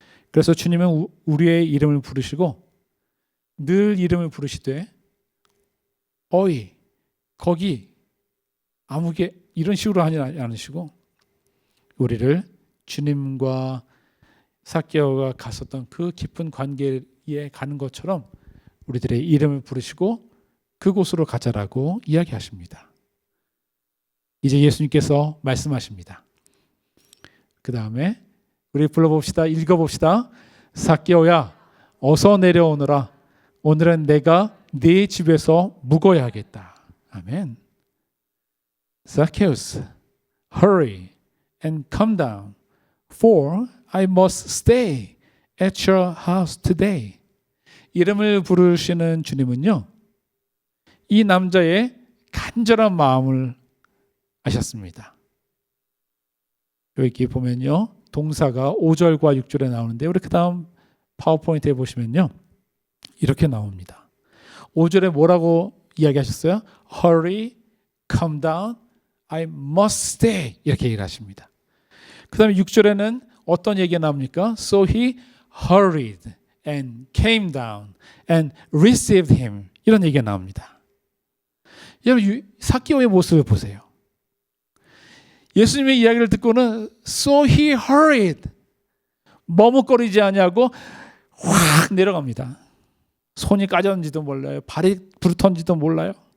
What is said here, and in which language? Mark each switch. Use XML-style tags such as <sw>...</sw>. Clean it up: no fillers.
<ko>그래서 주님은 우리의 이름을 부르시고 늘 이름을 부르시되 어이, 거기, 아무게 이런 식으로 하지 않으시고 우리를 주님과 삭개오가 갔었던 그 깊은 관계에 가는 것처럼 우리들의 이름을 부르시고 그곳으로 가자라고 이야기하십니다. 이제 예수님께서 말씀하십니다. 그 다음에 우리 불러봅시다. 읽어봅시다. 삭개오야, 어서 내려오너라. 오늘은 내가 네 집에서 묵어야겠다. 아멘.</ko> <en>Zacchaeus, hurry and come down, for I must stay at your house today.</en> <ko>이름을 부르시는 주님은요, 이 남자의 간절한 마음을 아셨습니다. 여기 보면요, 동사가 5절과 6절에 나오는데 우리 그 다음 파워포인트에 보시면요, 이렇게 나옵니다. 5절에 뭐라고 이야기하셨어요?</ko> <en>Hurry, come down, I must stay.</en> <ko>이렇게 얘기를 하십니다. 그 다음에 6절에는 어떤 얘기가 나옵니까?</ko> <en>So he hurried and came down and received him.</en> <ko>이런 얘기가 나옵니다. 여러분, 삭개오의 모습을 보세요. 예수님의 이야기를 듣고는</ko> <en>So he hurried.</en> <ko>머뭇거리지 않냐고 확 내려갑니다. 손이 까졌는지도 몰라요. 발이 부르턴지도 몰라요.</ko>